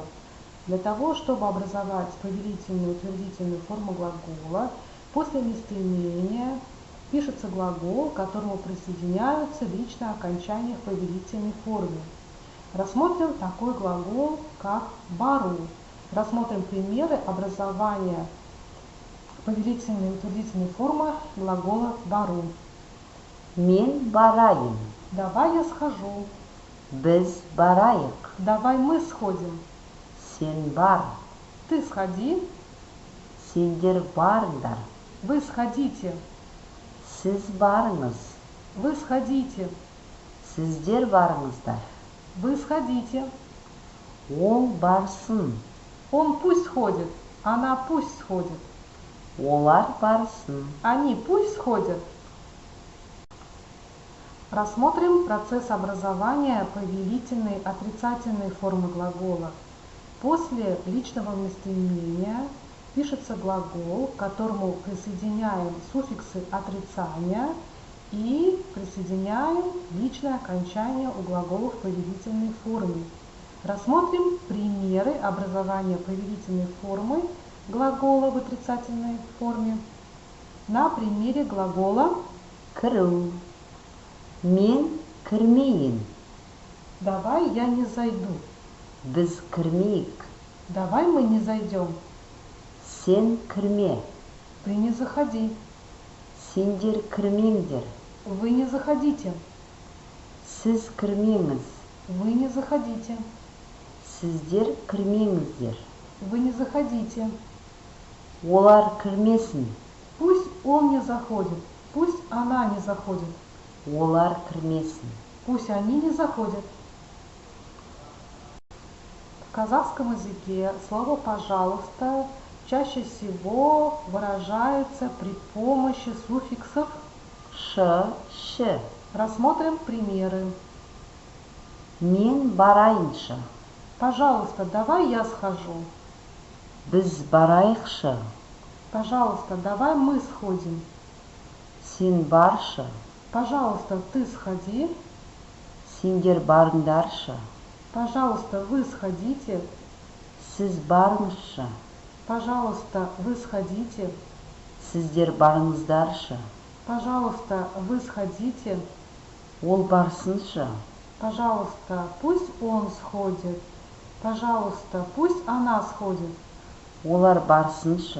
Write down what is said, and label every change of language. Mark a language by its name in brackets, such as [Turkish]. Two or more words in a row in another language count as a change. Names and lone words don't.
[Russian] Для того, чтобы образовать повелительную, утвердительную форму глагола, после местоимения пишется глагол, к которому присоединяются личные окончания в повелительной форме. Рассмотрим такой глагол, как бару. Рассмотрим примеры образования повелительной и утвердительной формы глагола бару. [Kazakh] Мен барайын. [Russian] Давай я схожу. [Kazakh] Біз барайық. [Russian] Давай мы сходим. [Kazakh] Сен бар. [Russian] Ты сходи. [Kazakh] Сендер барыңдар. [Russian] Вы сходите. [Kazakh] Сіз барыңыз. [Russian] Вы сходите. [Kazakh] Сіздер барыңыздар. [Russian] Вы сходите. [Kazakh] Ол барсын. [Russian] Он пусть сходит. Она пусть сходит. [Kazakh] Олар барсын. [Russian] Они пусть сходят. Рассмотрим процесс образования повелительной отрицательной формы глагола. После личного местоимения пишется глагол, к которому присоединяем суффиксы отрицания и присоединяем личное окончание у глагола в повелительной форме. Рассмотрим примеры образования повелительной формы глагола в отрицательной форме на примере глагола [Kazakh] Кіру. Мен кірмейін. [Russian] «давай я не зайду». [Kazakh] Біз кірмейік. [Russian] «Давай мы не зайдем». [Kazakh] Сен кірме. [Russian] «Ты не заходи». [Kazakh] Сендер кірмеңдер. [Russian] «Вы не заходите». [Kazakh] Сіз кірмеңіз. [Russian] «Вы не заходите». [Kazakh] Сіздер кірмеңіздер. [Russian] «Вы не заходите». [Kazakh] Олар кірмесін. [Russian] Пусть он не заходит. Пусть она не заходит. [Kazakh] Олар кірмесін. [Russian] Пусть они не заходят. В казахском языке слово «пожалуйста» чаще всего выражается при помощи суффиксов Ш, Ш. Рассмотрим примеры. [Kazakh] Мен барайыншы. [Russian] Пожалуйста, давай я схожу. [Kazakh] Біз барайықшы. [Russian] Пожалуйста, давай мы сходим. [Kazakh] Сен баршы. [Russian] Пожалуйста, ты сходи. [Kazakh] Сендер барыңдаршы. [Russian] Пожалуйста, вы сходите. [Kazakh] Сіз барыңызшы. [Russian] Пожалуйста, вы сходите. [Kazakh] Сіздер барыңыздаршы. [Russian] Пожалуйста, вы сходите. [Kazakh] Ол барсыншы. [Russian] Пожалуйста, пусть он сходит. Пожалуйста, пусть она сходит. [Kazakh] Олар барсыншы.